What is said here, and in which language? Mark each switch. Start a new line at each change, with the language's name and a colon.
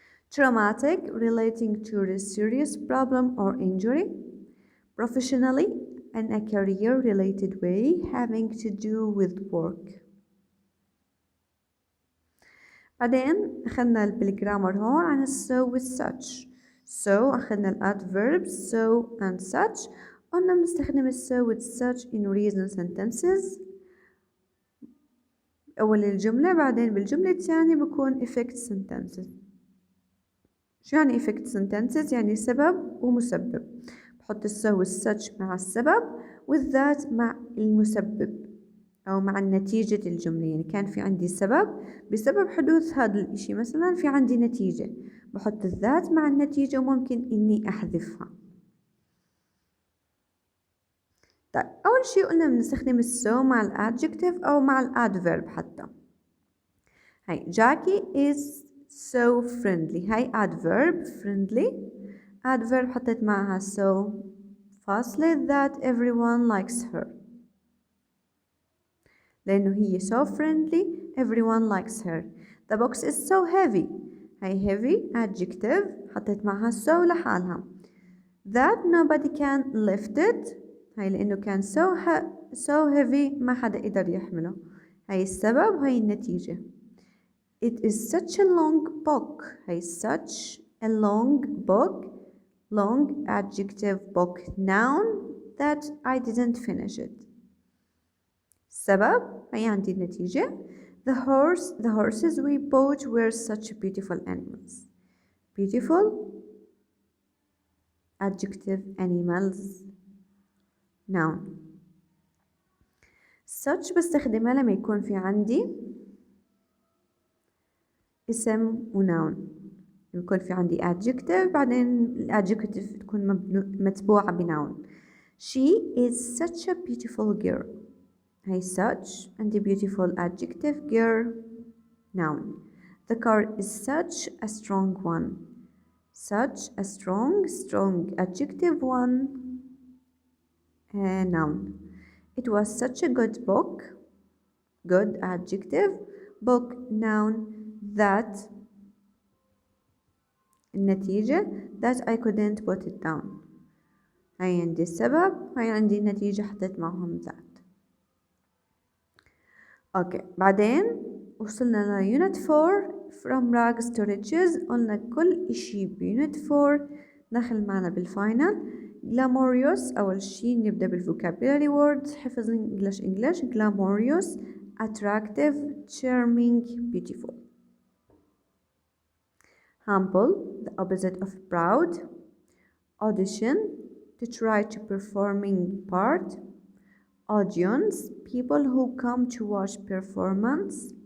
English: traumatic relating to a serious problem or injury. professionally in a career related way having to do with work.
Arabic: بعدين أخذنا بالجرامر هون عن
English: so with such. so أخذنا adverbs so and such.
Arabic: قلنا بنستخدم
English: so with such in reason sentences
Arabic: أول الجملة. بعدين بالجملة الثانية بكون effect sentences. شو يعني effect sentences؟ يعني سبب ومسبب. بحط
English: so with such
Arabic: مع السبب
English: with that
Arabic: مع المسبب أو مع نتيجة الجملة. يعني كان في عندي سبب بسبب حدوث هذا الإشي مثلا في عندي نتيجة بحط الذات مع النتيجة وممكن إني أحذفها. طيب أول شيء قلنا بنستخدم so مع الادجكتيف أو مع الادفيرب حتى.
English: هاي Jackie is so friendly. هاي adverb friendly. adverb
Arabic: حطيت معها
English: so فاصلة that everyone likes her
Arabic: لأنه هي
English: so friendly everyone likes her. the box is so heavy.
Arabic: هاي heavy adjective حطيت معها so لحالها.
English: that nobody can lift it.
Arabic: هاي لأنه كان
English: so heavy
Arabic: ما حدا قدر يحمله. هاي السبب هاي النتيجة.
English: it is such a long book. هاي such a long book. long adjective book noun that I didn't finish it.
Arabic: سبب هي عندي النتيجة.
English: the horses we bought were such beautiful animals. beautiful adjective animals noun.
Arabic: such بستخدمها لما يكون في عندي اسم وناون. يكون في عندي adjective بعدين الadjective تكون متبوعة بناون.
English: she is such a beautiful girl. هاي such عندي beautiful adjective girl noun. the car is such a strong one. such a strong adjective one noun. it was such a good book. good adjective book noun that النتيجة that I couldn't put it down.
Arabic: هاي عندي السبب هاي عندي النتيجة حطيت معهم that. اوكي بعدين وصلنا ل
English: unit 4 from rags to riches.
Arabic: قلنا كل اشي ب unit 4 دخل معنا بالفاينل. glamorous أول شي نبدأ بالvocabulary words حفظ English.
English: glamorous attractive charming beautiful. humble the opposite of proud. audition to try to performing part. audience people who come to watch performance.